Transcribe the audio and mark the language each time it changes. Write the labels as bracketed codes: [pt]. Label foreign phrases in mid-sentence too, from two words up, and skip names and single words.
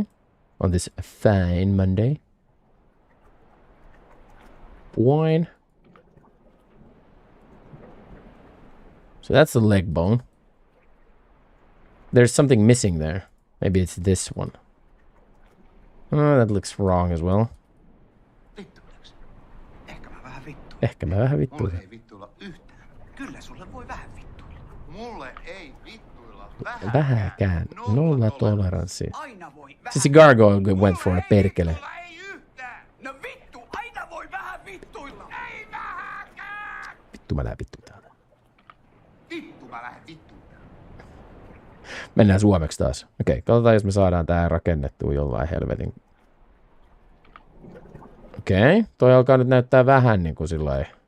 [en] On this fine Monday? Wine. So that's the leg bone. There's something missing there. Maybe it's this one. Oh, that looks wrong as well. [fi] Ehkä mä vähän vittuilla. Vähäkään. Nolla toleranssi. Siis Gargoyle [en] went for a [fi] perkele. Vittu mä lähden vittu täältä. Mennään suomeksi taas. Okei, katsotaan jos me saadaan tää rakennettua jollain helvetin. Okei, toi alkaa nyt näyttää vähän niinku sillai.